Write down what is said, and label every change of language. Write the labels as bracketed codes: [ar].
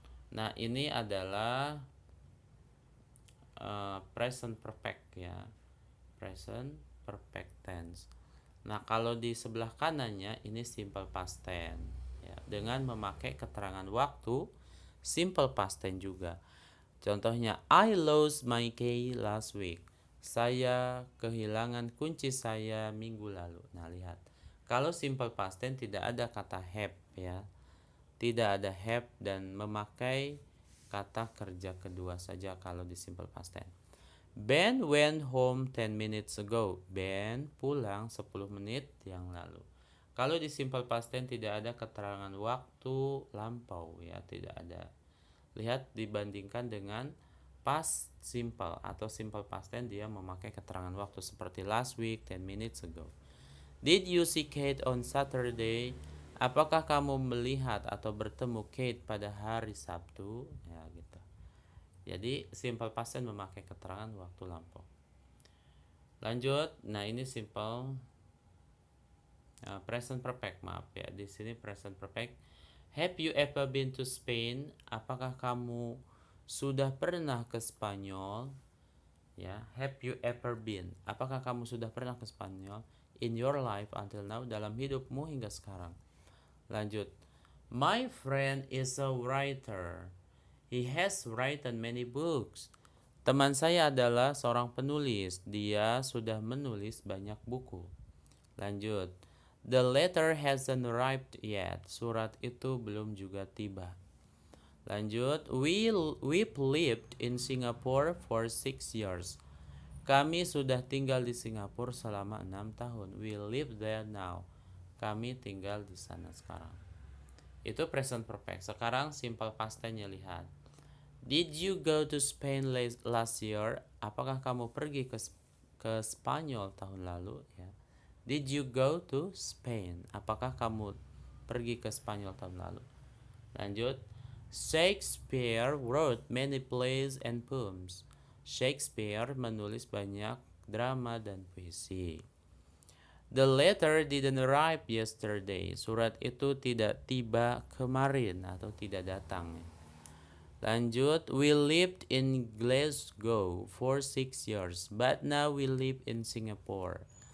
[id] Nah, ini adalah present perfect ya. Present perfect tense. Nah, kalau di sebelah kanannya ini simple past tense ya, dengan memakai keterangan waktu simple past tense juga. [en] Contohnya, I lost my key last week. [id] Saya kehilangan kunci saya minggu lalu. Nah, lihat. Kalau simple past tense tidak ada kata have ya. Tidak ada have dan memakai kata kerja kedua saja kalau di simple past tense. [en] Ben went home 10 minutes ago. [id] Ben pulang 10 menit yang lalu. Kalau di simple past tense tidak ada keterangan waktu lampau ya, tidak ada. Lihat dibandingkan dengan past simple atau simple past tense, dia memakai keterangan waktu seperti last week, 10 minutes ago. [en] Did you see Kate on Saturday? [id] Apakah kamu melihat atau bertemu Kate pada hari Sabtu? Ya gitu. Jadi simple past tense memakai keterangan waktu lampau. Lanjut, nah ini simple present perfect, maaf ya. Di sini [en] present perfect. Have you ever been to Spain? [id] Apakah kamu sudah pernah ke Spanyol? Ya, [en] have you ever been? [id] Apakah kamu sudah pernah ke Spanyol [en] in your life until now, [id] dalam hidupmu hingga sekarang? [en] Lanjut. My friend is a writer. He has written many books. [id] Teman saya adalah seorang penulis. Dia sudah menulis banyak buku. Lanjut. [en] The letter hasn't arrived yet. [id] Surat itu belum juga tiba. Lanjut. [en] We've lived in Singapore for 6 years. [id] Kami sudah tinggal di Singapura selama 6 tahun. [en] We live there now. [id] Kami tinggal di sana sekarang. Itu present perfect. Sekarang simple past tense-nya lihat. [en] Did you go to Spain last year? [id] Apakah kamu pergi ke Spanyol tahun lalu? Ya. [en] Did you go to Spain? [id] Apakah kamu pergi ke Spanyol tahun lalu? Lanjut. [en] Shakespeare wrote many plays and poems. [id] Shakespeare menulis banyak drama dan puisi. [en] The letter didn't arrive yesterday. [id] Surat itu tidak tiba kemarin atau tidak datang. [en] Lanjut, we lived in Glasgow for 6 years, but now we live in Singapore.